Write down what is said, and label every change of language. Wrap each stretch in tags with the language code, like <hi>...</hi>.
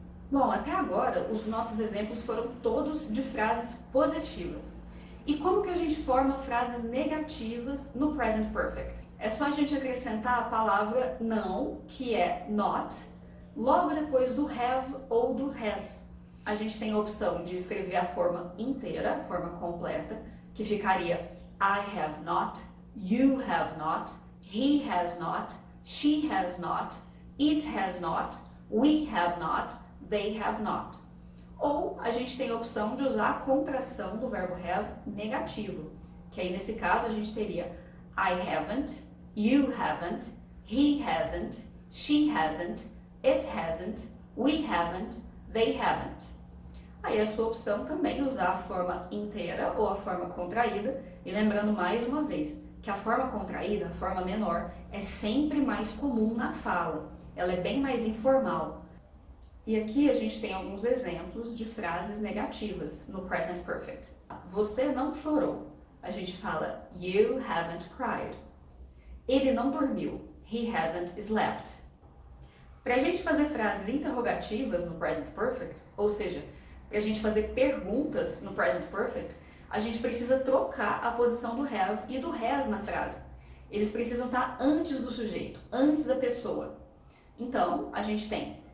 <pt>Bom, até agora os nossos exemplos foram todos de frases positivas. E como que a gente forma frases negativas no present perfect? É só a gente acrescentar a palavra não, que é not, logo depois do have ou do has. A gente tem a opção de escrever a forma inteira, a forma completa, que ficaria</pt> <en>I have not, you have not, he has not, she has not, it has not, we have not, they have not.</en> <pt>Ou a gente tem a opção de usar a contração do verbo have negativo, que aí nesse caso a gente teria</pt> <en>I haven't, you haven't, he hasn't, she hasn't, it hasn't, we haven't, they haven't.</en> <pt>Aí a sua opção também é usar a forma inteira ou a forma contraída, e lembrando mais uma vez que a forma contraída, a forma menor, é sempre mais comum na fala, ela é bem mais informal. E aqui a gente tem alguns exemplos de frases negativas no present perfect. Você não chorou. A gente fala</pt> <en>you haven't cried.</en> <pt>Ele não dormiu.</pt> <en>He hasn't slept.</en> <pt>Para a gente fazer frases interrogativas no present perfect, ou seja, para a gente fazer perguntas no present perfect, a gente precisa trocar a posição do have e do has na frase. Eles precisam estar antes do sujeito, antes da pessoa. Então, a gente tem</pt>